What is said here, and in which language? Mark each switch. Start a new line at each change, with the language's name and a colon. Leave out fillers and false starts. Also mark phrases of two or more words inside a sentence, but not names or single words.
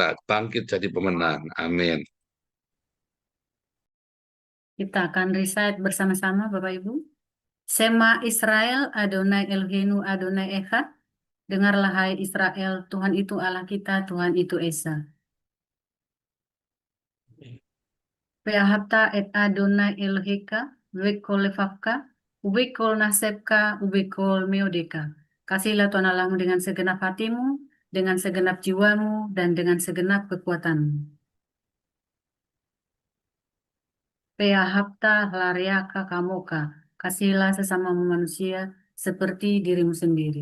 Indonesian: Bangkit jadi pemenang. Amin. Kita akan recite bersama-sama, Bapak Ibu.
Hebrew: שמע ישראל, אדוני אלוהינו, אדוני אחד.
Indonesian: Dengarlah hai Israel, Tuhan itu Allah kita, Tuhan itu Esa.
Hebrew: ואהבת את אדוני אלוהיך, בכל לבבך, ובכל נפשך, ובכל מאודך.
Indonesian: Kasihlah Tuhan Allahmu dengan segenap hatimu, dengan segenap jiwamu, dan dengan segenap kekuatanmu.
Hebrew: ואהבת לרעך כמוך,
Indonesian: kasihlah sesama manusia seperti dirimu sendiri.